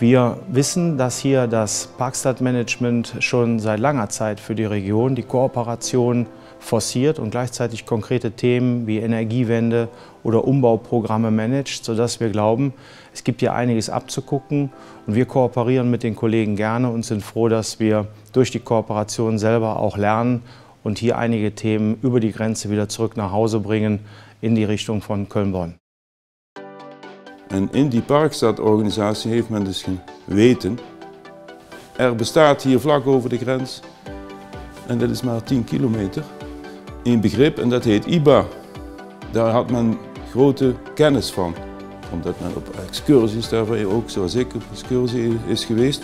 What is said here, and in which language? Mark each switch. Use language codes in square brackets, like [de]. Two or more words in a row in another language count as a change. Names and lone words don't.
[de] Wir wissen, dass hier das Parkstadtmanagement schon seit langer Zeit für die Region die Kooperation forciert und gleichzeitig konkrete Themen wie Energiewende oder Umbauprogramme managt, sodass wir glauben, es gibt hier einiges abzugucken und wir kooperieren mit den Kollegen gerne und sind froh, dass wir durch die Kooperation selber auch lernen und hier einige Themen über die Grenze wieder zurück nach Hause bringen in die Richtung von Köln-Bonn. [nl] En in die Parkstadorganisatie heeft men dus geweten, bestaat hier vlak over de grens, en dat is maar 10 kilometer, een begrip en dat heet IBA. Daar had men grote kennis van, omdat men op excursies daarvoor ook zoals ik op excursie is geweest.